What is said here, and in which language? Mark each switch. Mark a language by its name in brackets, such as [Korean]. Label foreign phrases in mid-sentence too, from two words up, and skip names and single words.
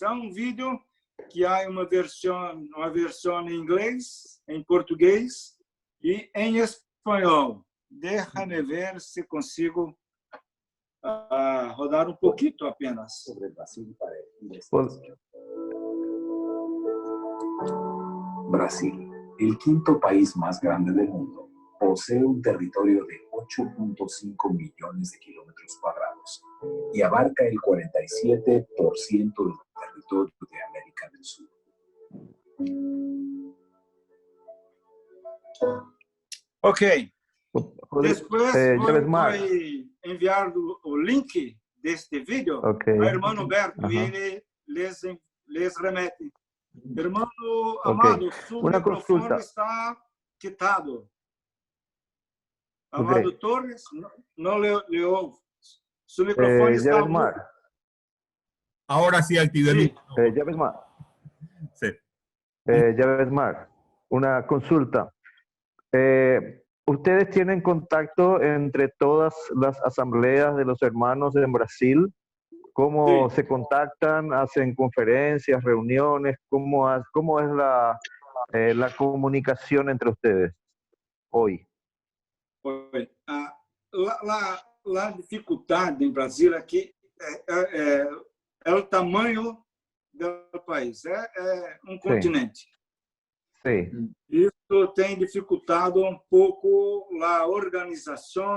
[Portuguese] É um vídeo que há uma versão em inglês, em português e em espanhol. Deixa-me ver se consigo rodar um pouquinho apenas. [Spanish] Brasil, el quinto país más grande del mundo, posee un territorio de 8.5 millones de kilómetros cuadrados y abarca el 47% del territorio de América del Sur. [Portuguese] Ok. Depois vou enviar o link deste vídeo ao irmão Humberto e ele les remete. Irmão Amado, seu microfone está quitado. Amado Torres, não le ouve. Su microfone está mudo. [Spanish] Ahora sí activé mi... Javesmar. Sí. Javesmar, una consulta. ¿Ustedes tienen contacto entre todas las asambleas de los hermanos en Brasil? ¿Cómo se contactan? ¿Hacen conferencias, reuniones? ¿Cómo es la comunicación entre ustedes hoy? [Portuguese] A dificuldade em Brasil aqui é o tamanho do país. É um continente. Sim. Isso tem dificultado um pouco a organização.